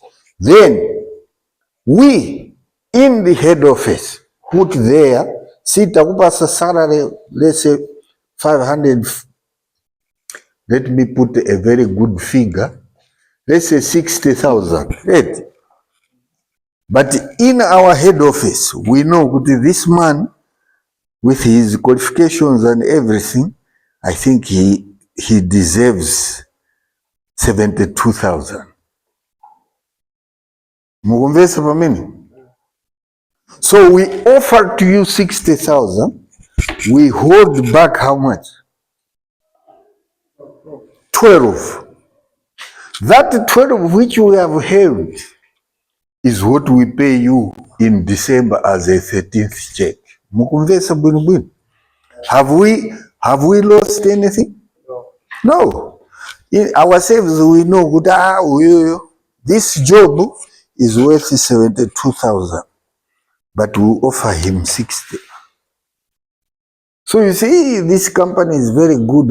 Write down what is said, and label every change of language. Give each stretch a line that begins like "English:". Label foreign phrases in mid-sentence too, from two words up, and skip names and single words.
English: Then, we, in the head office, put there, sitakupa salary, let's say 500, let me put a very good figure, let's say 60,000, right? But in our head office, we know this man, with his qualifications and everything, I think he deserves 72,000.
Nyanja: Mukumvesa pamene?
English: So we offer to you 60,000. We hold back how much? 12. That 12 which we have held is what we pay you in December as a 13th check.
Nyanja: Mukumvesa bwino bwino.
English: Have we lost anything? No. In ourselves we know that this job is worth 72,000, but we offer him 60. So you see, this company is very good.